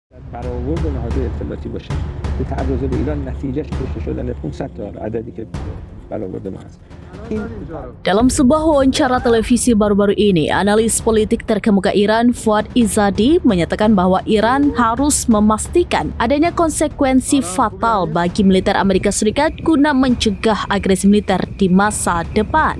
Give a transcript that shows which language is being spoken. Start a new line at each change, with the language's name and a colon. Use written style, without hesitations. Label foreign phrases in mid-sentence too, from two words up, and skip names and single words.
Persian: برآورد نهادهای اطلاعاتی باشه به تعرض به ایران نتیجهش کشته شدن 500 تا عددی که برآورد ما هست.
Indonesian: Dalam sebuah wawancara televisi baru-baru ini, analis politik terkemuka Iran Fuad Izzadi menyatakan bahwa Iran harus memastikan adanya konsekuensi fatal bagi militer Amerika Serikat guna mencegah agresi militer di masa depan.